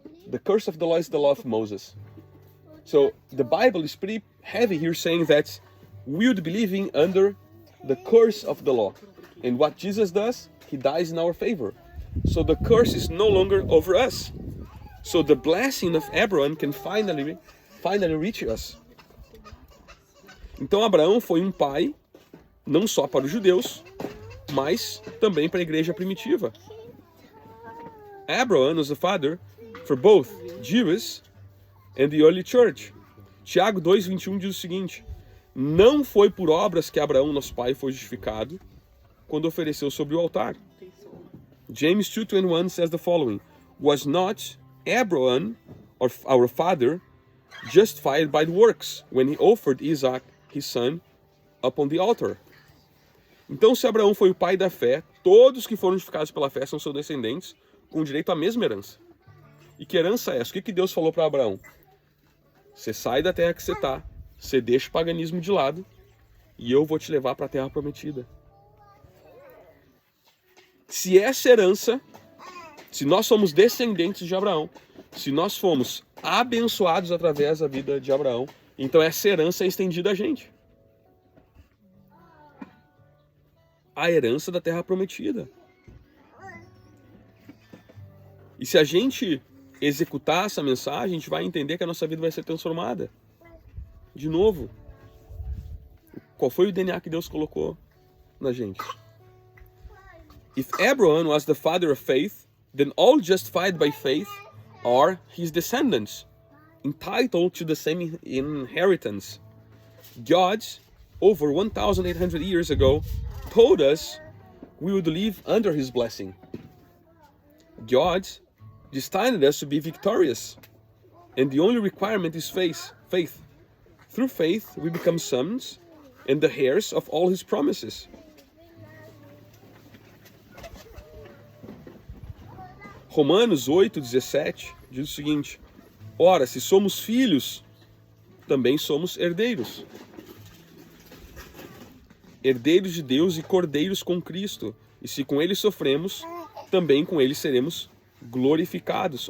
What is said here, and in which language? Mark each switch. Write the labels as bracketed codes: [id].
[en] The curse of the law is the law of Moses. So the Bible is pretty heavy here, saying that we would be living under the curse of the law. And what Jesus does, He dies in our favor. So the curse is no longer over us. So the blessing of Abraham can finally reach us. [pt] Então Abraão foi um pai, não só para os judeus, mas também para a igreja primitiva. [en] Abraham was the father for both Jews and the early church. [pt] Tiago 2:21 diz o seguinte: não foi por obras que Abraão, nosso pai, foi justificado quando ofereceu sobre o altar. [en] James 2:21 says the following: was not Abraham, or our father, justified by the works when he offered Isaac, his son, upon the altar? [pt] Então, se Abraão foi o pai da fé, todos que foram justificados pela fé são seus descendentes, com direito à mesma herança. E que herança é essa? O que Deus falou para Abraão? Você sai da terra que você está, você deixa o paganismo de lado, e eu vou te levar para a terra prometida. Se essa herança, se nós somos descendentes de Abraão, se nós fomos abençoados através da vida de Abraão, então essa herança é estendida a gente. A herança da terra prometida. E se a gente executar essa mensagem, a gente vai entender que a nossa vida vai ser transformada. De novo, qual foi o DNA que Deus colocou na gente? [en] If Abraham was the father of faith, then all justified by faith are his descendants, entitled to the same inheritance. God, over 1,800 years ago, told us we would live under his blessing. God destined us to be victorious, and the only requirement is faith. Through faith, we become sons and the heirs of all his promises. [pt] Romanos 8:17 diz o seguinte: ora, se somos filhos, também somos herdeiros. Herdeiros de Deus e cordeiros com Cristo. E se com ele sofremos, também com ele seremos glorificados.